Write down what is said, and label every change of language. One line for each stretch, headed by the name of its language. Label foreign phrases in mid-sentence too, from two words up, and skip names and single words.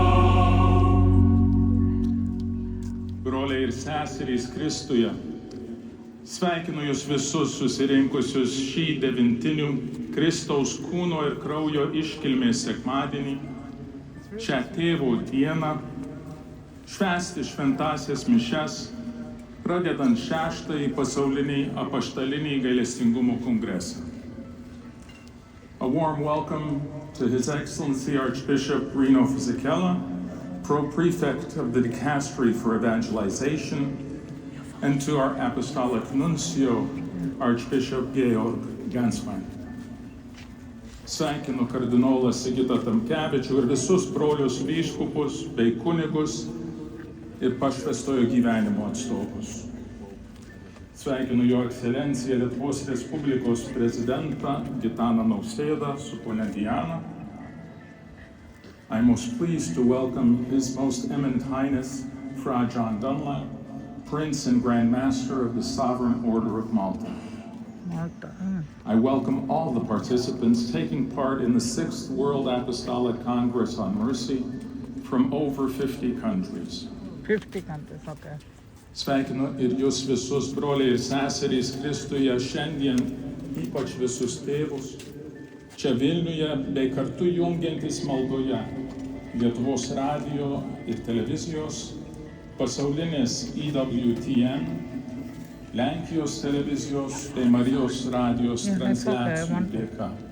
Lithuanian: Broliai ir seserys Kristuje, sveikinu jūs visus susirinkusius šį devintinių Kristaus kūno ir kraujo iškilmės sekmadienį, šią tėvo dieną, švęsti šventąsias mišias, pradedant 6-ąjį pasaulinį apaštalinį gailestingumo kongresą.
English: A warm welcome to His Excellency Archbishop Rino Fisichella, Pro-Prefect of the Dicastery for Evangelization, and to our Apostolic Nuncio, Archbishop Georg Ganswein.
Lithuanian: Sveikinu kardinolą Sigitą Tamkevičių ir visus brolius vyskupus bei kunigus ir pašvęstojo gyvenimo atstovus. Sveikinu Jo Ekscelenciją Lietuvos Respublikos prezidentą Gitaną Nausėdą su ponia Diana.
English: I'm most pleased to welcome His Most Eminent Highness Fra John Dunlap, Prince and Grand Master of the Sovereign Order of Malta. I welcome all the participants taking part in the 6th World Apostolic Congress on Mercy from over 50 countries. 50 countries, okay.
Lithuanian: Sveikinu ir jūs visus, broliai ir seserys Kristuje, šiandien ypač visus tėvus, čia Vilniuje bei kartu jungiantis maldoje Lietuvos radijo ir televizijos, pasaulinės EWTN, Lenkijos televizijos bei Marijos radijos transliacijų dėka.